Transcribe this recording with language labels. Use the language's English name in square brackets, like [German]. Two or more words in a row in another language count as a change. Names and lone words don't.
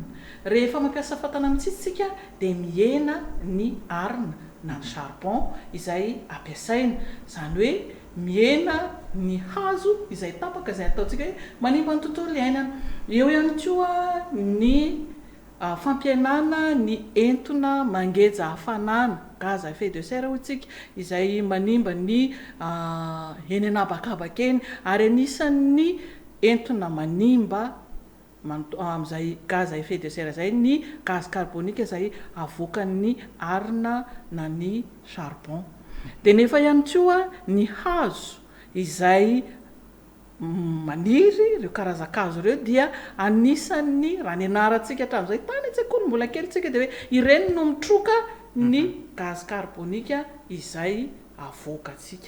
[Malagasy] Rehefa mampiasa fatana mitsitsy tsika dia mihena ny arina na ny charbon izay ampiasaina. Izany hoe mihena ny hazo izay tapaka izay ataontsika hoe manimba ny tontolo iainana. Eo ihany koa ny fampihenana ny entona mangeja hafanana [French] gaz à effet de serre [Malagasy] hotsika izay manimba ny henenabakabaka eny ary anisan'ny entona manimba amin'izay [French] gaz à effet de serre [Malagasy] izay ny [French] gaz carbonique [Malagasy] izay avoakan'ny arina na ny charbon. Dia nefa ihany koa ny hazo izay maniry ireo karazan-kazo ireo dia anisan'ny raha ny anarantsika hatramin'izay tany an-tsekoly mbola kely tsika dia hoe ireny no mitroka ny [French] gaz carbonique [Malagasy] izay avoakantsika.